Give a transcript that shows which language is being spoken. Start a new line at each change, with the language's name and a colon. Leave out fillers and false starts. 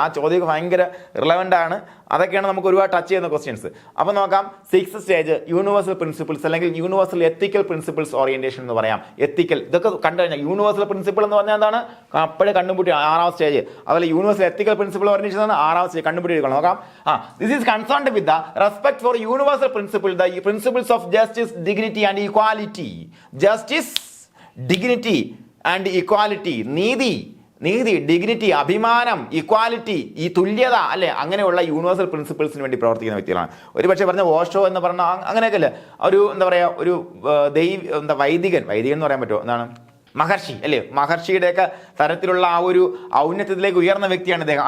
Malayalam: ആ ചോദ്യം ഭയങ്കര റിലവൻ്റ് ആണ്. അതൊക്കെയാണ് നമുക്ക് ഒരുപാട് ടച്ച് ചെയ്യുന്ന ക്വസ്റ്റ്യൻസ്. അപ്പോൾ നോക്കാം, 6th സ്റ്റേജ് യൂണിവേഴ്സൽ പ്രിൻസിപ്പിൾസ് അല്ലെങ്കിൽ യൂണിവേഴ്സൽ എത്തിക്കൽ പ്രിൻസിപ്പിൾസ് ഓറിയന്റേഷൻ എന്ന് പറയാം. എത്തിക്കൽ ഇതൊക്കെ കണ്ടു കഴിഞ്ഞാൽ യൂണിവേഴ്സൽ പ്രിൻസിപ്പിൾ എന്ന് പറഞ്ഞാൽ എന്താണ്, അപ്പോഴേ കണ്ടുപിടി 6th സ്റ്റേജ്. അതുപോലെ universal ethical principle orientation 6th stage കണ്ടുപിടിക്കണം.
English: നോക്കാം, this is concerned with the respect for universal principle, the principles of justice, dignity and equality.
Malayalam: Justice, dignity and equality, നീതി, ഡിഗ്നിറ്റി, അഭിമാനം, equality, ഈ തുല്യത അല്ലെ, അങ്ങനെയുള്ള യൂണിവേഴ്സൽ പ്രിൻസിപ്പിൾസിന് വേണ്ടി പ്രവർത്തിക്കുന്ന വ്യക്തികളാണ്. ഒരു പക്ഷേ പറഞ്ഞ ഓഷോ എന്ന് പറഞ്ഞ അങ്ങനെയൊക്കെ അല്ലേ, ഒരു എന്താ പറയുക, ഒരു വൈദികൻ എന്ന് പറയാൻ പറ്റുമോ, എന്താണ് മഹർഷി അല്ലേ, മഹർഷിയുടെയൊക്കെ തരത്തിലുള്ള ആ ഒരു ഔന്നത്യത്തിലേക്ക് ഉയർന്ന വ്യക്തിയാണ് ഇദ്ദേഹം.